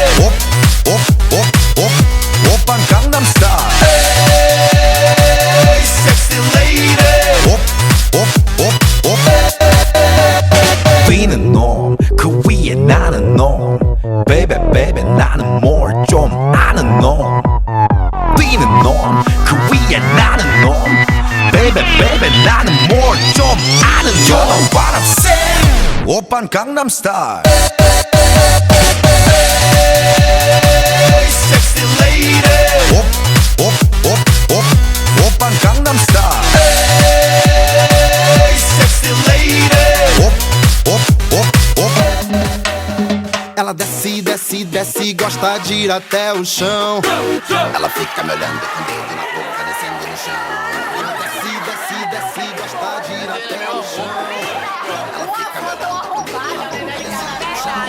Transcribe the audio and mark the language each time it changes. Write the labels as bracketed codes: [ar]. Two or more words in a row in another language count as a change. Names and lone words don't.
[ko] 오빤 강남스타일 [en] hey sexy lady [ko] 뛰는 놈 그 위에 나는 놈 [en] baby baby [ko] 나는 뭘 좀 아는 놈 뛰는 놈 그 위에 나는 놈 [en] baby baby [ko] 나는 뭘 좀 아는 놈 [en] You know what I'm saying [ko] 오빤 강남스타일 [en] sexy lady [ko] 오빤 강남스타일 [en] sexy lady [pt] Ela desce, desce, desce, gosta de ir até o chão. Ela fica me olhando com o dedo na boca, descendo no chão. Ela desce, desce, desce, gosta de ir até o chão. Ela fica me olhando com o dedo na boca, descendo no chão.